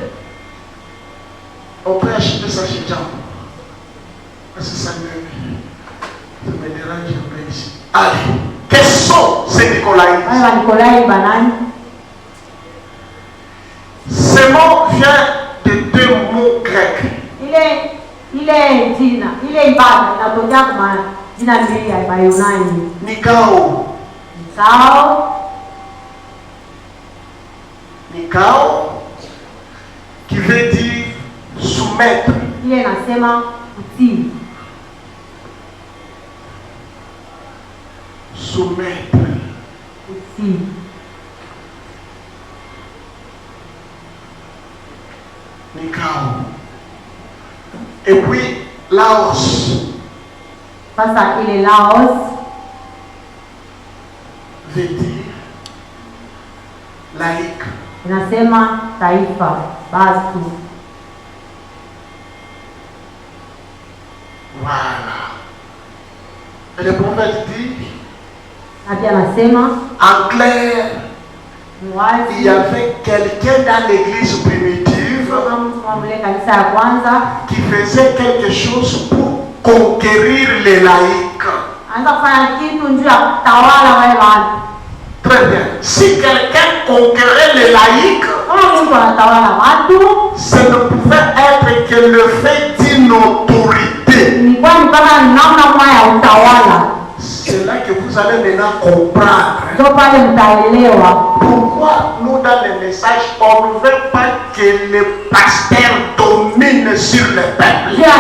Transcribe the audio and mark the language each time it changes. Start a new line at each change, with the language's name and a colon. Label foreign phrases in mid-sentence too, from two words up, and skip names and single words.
French: On peut acheter ça chez Jean. Parce que ça me dérange un peu ici. Allez, quels sont ces Nicolaïtes? Ce mot vient de deux mots grecs.
Swahili: ile jina, ile ibada inatokea kwa jina mbili ya Bayunani. Nikao. Nikao.
French: Nikao qui veut dire soumettre.
Swahili: Ile inasema kutii.
French: Soumettre.
Swahili: Kutii. Nikao.
French: Et puis Laos.
Swahili: Sasa ile Laos
French: veut dire laïque.
Swahili: Inasema taifa, batu.
French: Voilà. Et le prophète dit,
Swahili: Nabii anasema
French: en clair,
Swahili: wazi,
French: il y avait quelqu'un dans l'église primitive
Swahili: kanisa ya kwanza
French: qui faisait quelque chose pour conquérir les laïcs.
Swahili: anza kufanya kitu njoo ya kutawala wale watu.
French: Très bien. Si quelqu'un conquérait les laïcs, ce ne pouvait être que le fait d'une autorité. C'est là que vous allez maintenant comprendre pourquoi nous, dans les messages, on ne veut pas que les pasteurs dominent sur le peuple.